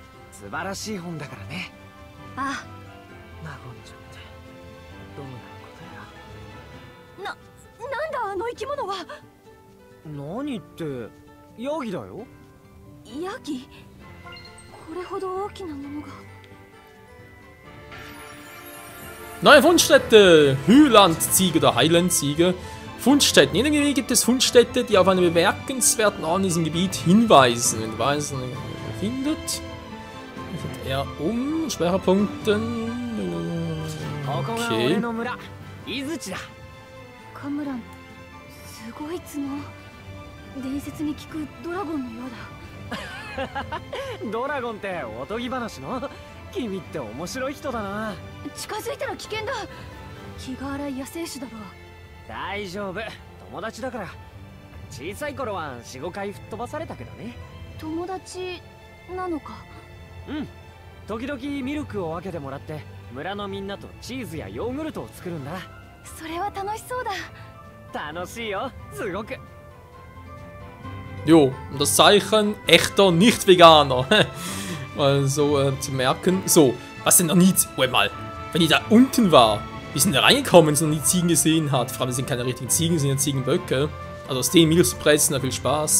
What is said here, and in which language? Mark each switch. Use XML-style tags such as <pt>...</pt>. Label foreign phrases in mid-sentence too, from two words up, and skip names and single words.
<ja>素晴らしい本だからね。ああ。和んじゃってどうなることや。なんだあの生き物は。何ってヤギだよ。ヤギ？これほど大きなものが。</ja> <de>Neue Fundstätte! Hylandziege oder Highlandziege. Fundstätten. In der Gegend gibt es Fundstätte, die auf einen bemerkenswerten Ort in diesem Gebiet hinweisen. Wenn Weisen findet, er Schwerpunkten. Okay.</de> <ja>カムラン、すごい角。伝説に聞くドラゴンのようだ。ドラゴンっておとぎ話の？君って面白い人だな。近づいたら危険だ。気が荒い野生種だろ。大丈夫、友達だから。小さい頃は 4,5 回吹っ飛ばされたけどね。友達なのか。うん、時々ミルクを分けてもらって村のみんなとチーズやヨーグルトを作るんだ。それは楽しそうだ。楽しいよ、すごく。</ja> <de>Jo, und das Zeichen echter Nicht-Veganer. Also zu merken. So, was denn noch nie. Moment mal, wenn ich da unten war, wie sind da reingekommen, wenn sie noch nie Ziegen gesehen hat? Vor allem sind keine richtigen Ziegen, sind ja Ziegenböcke. Also aus denen Milch zu pressen, viel Spaß.</de>